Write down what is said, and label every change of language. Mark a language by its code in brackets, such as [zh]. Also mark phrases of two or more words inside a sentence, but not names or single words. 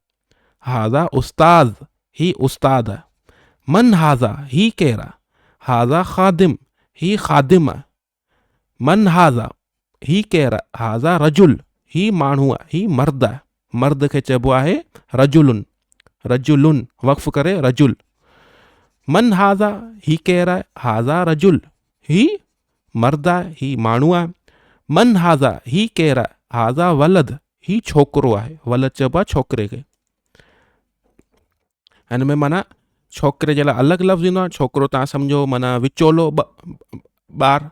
[ar] هذا أستاذ, [sd] ही उस्ताद आहे। [ar] من هذا, [sd] ही केरु आहे। [ar] هذا خادم, [sd] ही ख़ादिम आहे। [ar] من هذا, [sd] ही केरु आहे। [ar] هذا رجل, [sd] ही माण्हू आहे, ही मर्द आहे। मर्द खे चइबो आहे [ar] رجلٌ، رجلٌ [sd] वक़्फ़ करे रजुल। [ar] من هذا, [sd] ही केरु आहे। [ar] هذا رجل, [sd] ही मर्द आहे, ही माण्हू आहे। [ar] من هذا, [sd] ही केरु आहे। [ar] هذا ولد, [sd] ही छोकिरो आहे। वलद चइबो आहे छोकिरे खे। हिन में माना छोकिरे जे लाइ अलॻि लफ़्ज़ ईंदो आहे। छोकिरो तव्हां सम्झो माना विचोलो ॿार।